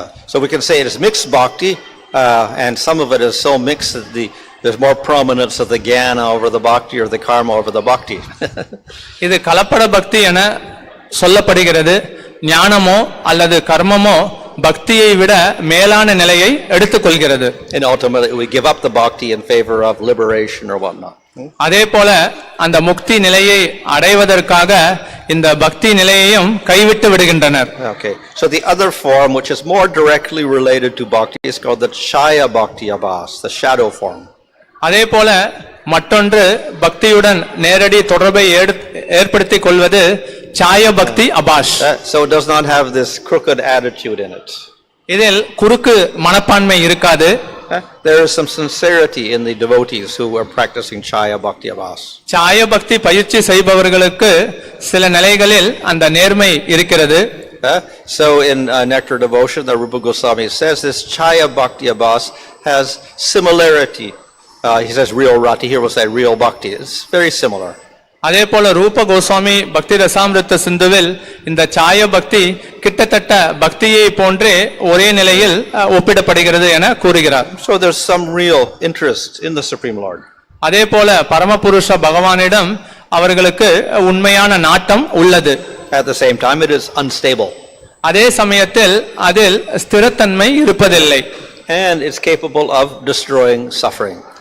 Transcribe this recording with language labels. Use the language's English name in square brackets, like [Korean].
[English] So we can say it is mixed bhakti, and some of it is so mixed that there's more prominence of the jnana over the bhakti or the karma over the bhakti. [Tamil] இது கலப்பட பக்தி என சொல்லப்படுகிறது. ஞானமோ அல்லது கர்மமோ பக்தியை விட மேலான நிலையை எடுத்துக்கொள்கிறது. [English] And ultimately we give up the bhakti in favor of liberation or whatnot. [Tamil] அதே போல அந்த முக்தி நிலையை அடைவதற்காக இந்த பக்தி நிலையையும் கைவிட்டு விடுகின்றனர். [English] Okay, so the other form which is more directly related to bhakti is called the chaya bhakti abhas, the shadow form. [Tamil] அதே போல மற்றொன்று பக்தியுடன் நேரடி தொடர்பை ஏற்படுத்திக் கொள்வது சாய பக்தி அபாஷ். [English] So it does not have this crooked attitude in it. [Tamil] இதில் குறுக்கு மனப்பான்மை இருக்காது. [English] There is some sincerity in the devotees who are practicing chaya bhakti abhas. [Tamil] சாய பக்தி பயிற்சி செய்பவர்களுக்கு சில நிலைகளில் அந்த நேர்மை இருக்கிறது. [English] So in Nectar Devotion, the Rupa Goswami says this chaya bhakti abhas has similarity. He says real rati, here we'll say real bhakti. It's very similar. [Tamil] அதே போல ரூப கோஸ்வாமி பக்தி ரசாமிருத்த சிந்துவில் இந்த சாய பக்தி கிட்டத்தட்ட பக்தியை போன்றே ஒரே நிலையில் ஒப்பிடப்படுகிறது என கூறுகிறார். [English] So there's some real interest in the Supreme Lord. [Tamil] அதே போல பரமபுருஷ பகவானிடம் அவர்களுக்கு உண்மையான நாட்டம் உள்ளது. [English] At the same time it is unstable. [Tamil] அதே சமயத்தில் அதில் ஸ்திரத்தன்மை இருப்பதில்லை. [English] And it's capable of destroying suffering.